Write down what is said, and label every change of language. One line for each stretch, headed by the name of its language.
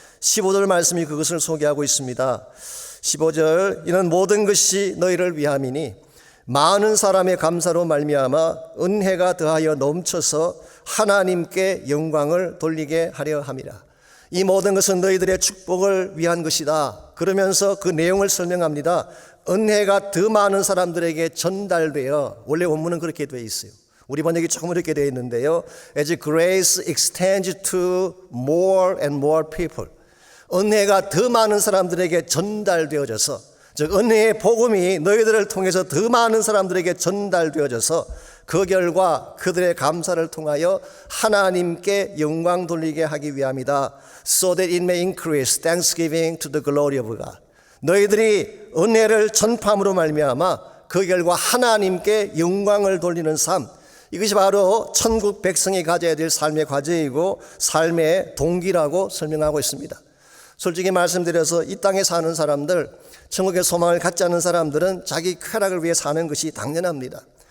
Korean: 15절 말씀이 그것을 소개하고 있습니다. 15절, 이는 모든 것이 너희를 위함이니 많은 사람의 감사로 말미암아 은혜가 더하여 넘쳐서 하나님께 영광을 돌리게 하려 함이라. 이 모든 것은 너희들의 축복을 위한 것이다. 그러면서 그 내용을 설명합니다. 은혜가 더 많은 사람들에게 전달되어, 원래 원문은 그렇게 되어 있어요. 우리 번역이 조금 이렇게 되어 있는데요.
English: As grace extends to more and more people.
Korean: 은혜가 더 많은 사람들에게 전달되어져서, 즉 은혜의 복음이 너희들을 통해서 더 많은 사람들에게 전달되어져서 그 결과 그들의 감사를 통하여 하나님께 영광 돌리게 하기 위함이다.
English: So that it may increase thanksgiving to the glory of God.
Korean: 너희들이 은혜를 전파함으로 말미암아 그 결과 하나님께 영광을 돌리는 삶, 이것이 바로 천국 백성이 가져야 될 삶의 과제이고 삶의 동기라고 설명하고 있습니다. 솔직히 말씀드려서 이 땅에 사는 사람들, 천국의 소망을 갖지 않는 사람들은 자기 쾌락을 위해 사는 것이 당연합니다.